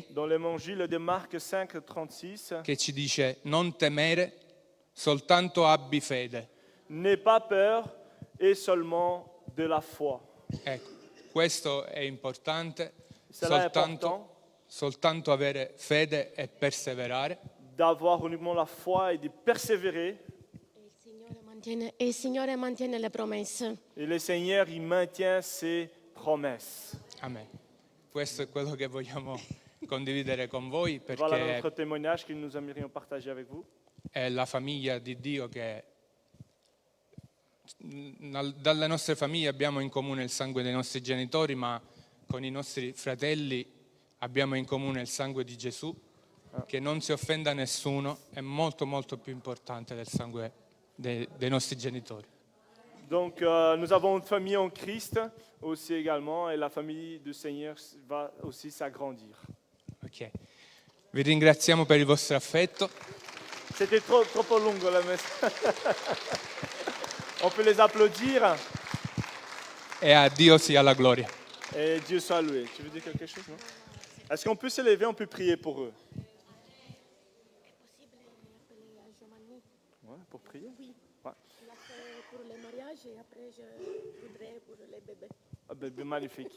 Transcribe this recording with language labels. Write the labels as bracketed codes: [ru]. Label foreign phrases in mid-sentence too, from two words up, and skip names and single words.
[fr] dans l'évangile de Marc 5, 36. [it] che ci dice: non temere, soltanto abbi fede. [fr] N'aie pas peur et seulement de la foi. [it] Ecco, questo è importante, [fr] Cela est important [it] soltanto avere fede e perseverare, [fr] d'avoir uniquement la foi et de persévérer. [it] E il Signore mantiene le promesse. [fr] Et le Seigneur, il maintient ses promesses. amen. [it] Questo è quello che vogliamo condividere con voi, [fr] Voilà [it] perché [fr] notre témoignage que nous aimerions partager avec vous. [it] è la famiglia di Dio che dalle nostre famiglie abbiamo in comune il sangue dei nostri genitori, ma con i nostri fratelli abbiamo in comune il sangue di Gesù, che non si offenda nessuno, è molto molto più importante del sangue dei nostri genitori. [fr] Donc, nous avons une famille en Christ aussi également, et la famille du Seigneur va aussi s'agrandir. Ok. [it] Vi ringraziamo per il vostro affetto. [fr] C'était trop long la messe. On peut les applaudir [it] E a Dio sia la gloria. [fr] et Dieu soit loué. Tu veux dire quelque chose, non? Est-ce qu'on peut se lever, on peut prier pour eux? Ouais, pour prier? Ouais. Pour le mariage et après je voudrais pour les bébés. Ah ben, magnifique.